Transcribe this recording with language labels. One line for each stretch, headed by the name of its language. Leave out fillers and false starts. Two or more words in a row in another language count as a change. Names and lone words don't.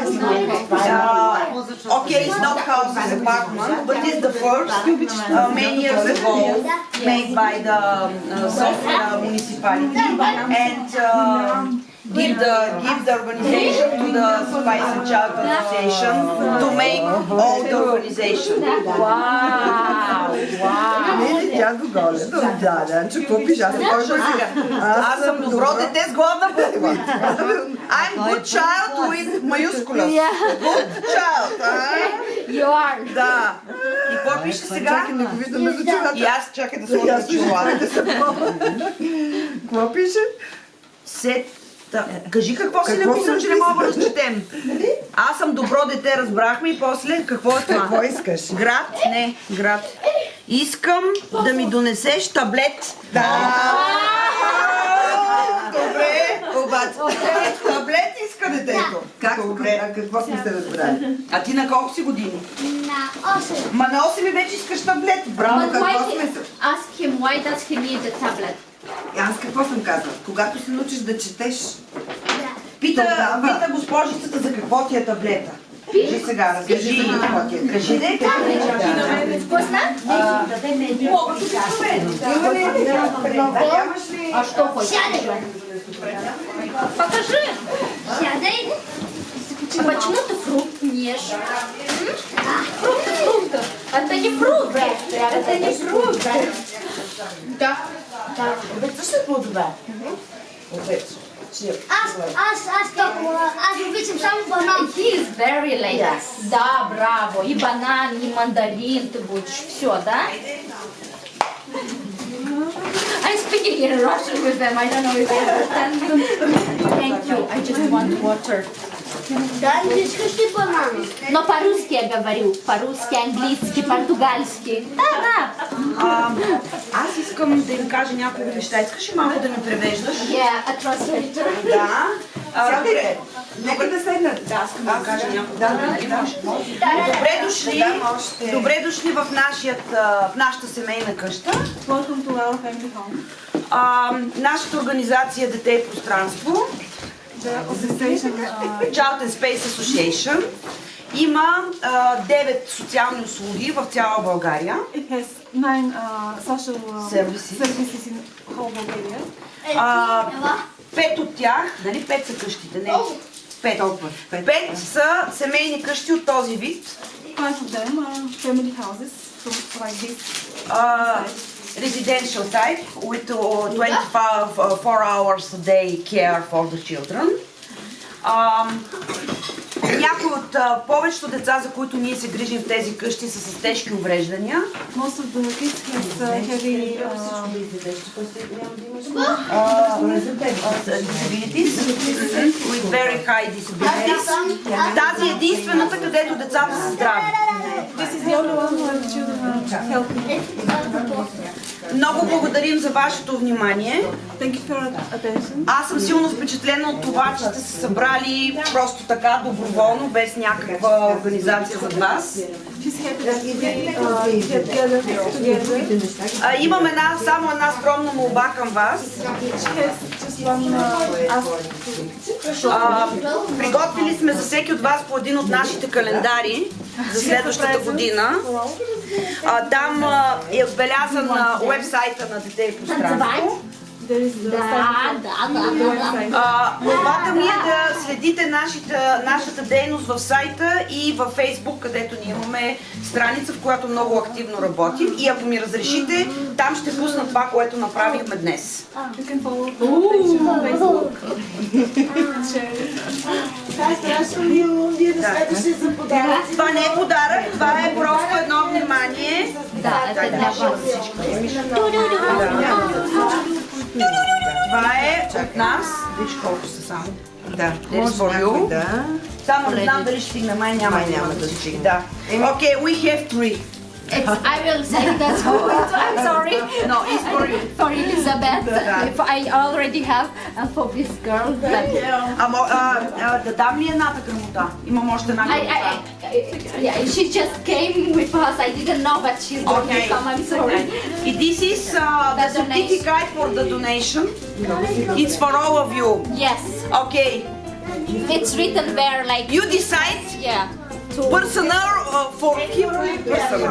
English: Okay, it's not house, it's apartment, but it's the first many years ago made by the Sofia municipality and give the organization to the Spice and Child Association to make all the organization.
Bulgarian: Дядо Голя, да, че какво пише? Аз съм добро дете с гладна буква. I'm good child with майускула. Good child, You are. Да. И какво пише сега? Чакай, не го виждаме за чулата. И аз чакай да сложа за чулата. Какво пише? Кажи какво си написал, че не мога да разчетем. Аз съм добро дете, разбрахме и после какво е това? Какво искаш? Град? Не, град. Искам да ми донесеш таблет. Да. Добре, обаче. Таблет иска детето. Какво сме се разбрали? А ти на колко си години? На 8. Ма на 8 и вече искаш таблет. Браво, какво сме се...
English: Ask him why does he need a tablet?
Bulgarian: Аз какво съм казала? Когато се научиш да четеш, пита госпожицата за какво ти е таблета. Кажи сега, разкажи какво ти е. Кажи де, какво ти е. Вкусно? Мога да се Имаш ли...
Russian: А что хочешь? Покажи. Сядай. А почему ты фрукт не ешь? Фрукт. Это не фрукт. Это не фрукт. Да.
Bulgarian: Обед също е по-добре. Обед. Аз обичам само банан.
English: He is very late. Yes.
Bulgarian: Да, браво.
Russian: И банан, и мандарин ты будешь. Все, да?
English: I'm speaking in Russian with them. I don't know if they understand me. Thank you. I just want water.
Bulgarian: Да, не искаш ли банан?
Russian: Но по-русски я говорю. По-русски, английски, португальски.
Bulgarian: Да. Аз искам да им кажа няколко неща. Искаш ли малко да ми превеждаш?
English: Yeah, a translator.
Bulgarian: Да. Нека да седнат. Да, искам да кажа няколко. Добре дошли в нашата семейна къща.
English: Welcome to our family home.
Bulgarian: Нашата организация Дете и пространство,
English: The organization Child and Space Association,
Bulgarian: има 9 социални услуги в цяла България.
English: it has 9 social Services. in whole Bulgaria.
Bulgarian: 5 от тях, нали 5 са къщите, не? 5 са семейни къщи от този вид.
English: 5 of them are family houses, so like this. Residential type with 24 hours a day care for the children.
Bulgarian: Някои от повечето деца, за които ние се грижим в тези къщи, са с тежки увреждания.
English: Most of the kids has heavy Disabilities, with very high disabilities.
Bulgarian: Тази е единствената, където децата са здрави.
English: This is the only one where the children are healthy.
Bulgarian: Много благодарим за вашето внимание.
English: Thank you for your attention.
Bulgarian: Аз съм силно впечатлена от това, че сте се събрали просто така доброволно, без някаква организация за вас.
English: She's happy that we get together.
Bulgarian: Имам само една скромна молба към вас.
English: She has just one
Bulgarian: Приготвили сме за всеки от вас по един от нашите календари за следващата година. Там е отбелязан на уебсайта на Дете и пространство.
English: there is the
Bulgarian: Молбата ми е да следите нашата дейност в сайта и във Фейсбук, където ние имаме страница, в която много активно работим. И ако ми разрешите, там ще пусна това, което направихме днес.
English: You can follow on Facebook.
Bulgarian: Това не е подарък, това е просто едно внимание. Това е от нас. Виж колко са само. Да, само не знам дали ще стигна, май няма да стигне. Да.
English: Okay, we have 3. I will say that. I'm sorry. No, it's for you. For Elizabeth, if I already have, and for this girl.
Bulgarian: Да дам ли едната грамота? Имам още една грамота.
English: Yeah, she just came with us. I didn't know that she's going to come. I'm sorry. This is the certificate for the donation. It's for all of you. Yes. Okay. It's written there like. You decide. Yeah. Personal for him. Personal.